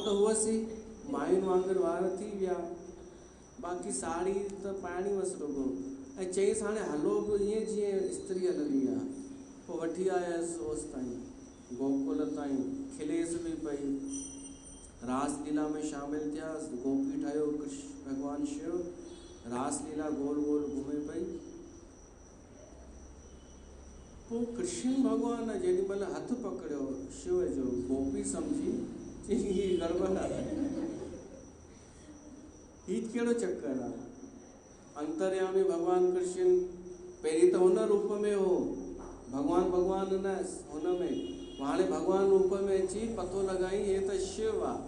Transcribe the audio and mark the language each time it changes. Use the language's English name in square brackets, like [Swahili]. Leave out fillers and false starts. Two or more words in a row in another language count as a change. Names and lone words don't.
[Sindhi] हुअसीं मायुनि वांगुरु वार थी विया, बाक़ी साड़ी त पाइणी हुअसि रुॻो, ऐं चईंसि हाणे हलो बि ईअं जीअं स्त्री हलंदी आहे। पोइ वठी आयसि ओसि ताईं गोकुल ताईं, खिलेसि बि पई, रासलीला में शामिल थियासि, गोपी ठहियो कृष्ण भॻवानु शिव, रासलीला गोल गोल घुमे पई। पोइ कृष्ण भॻवानु जेॾी महिल हथु पकड़ियो शिव जो, गोपी सम्झी चई हीअ गड़बड़ आहे, हीअ कहिड़ो चक्कर आहे। अंतर्यामी भॻवानु कृष्ण पहिरीं त हुन रूप में हो, भॻवानु न हुन में, हाणे भॻवानु रूप में अची पतो लॻाई हे त शिव आहे।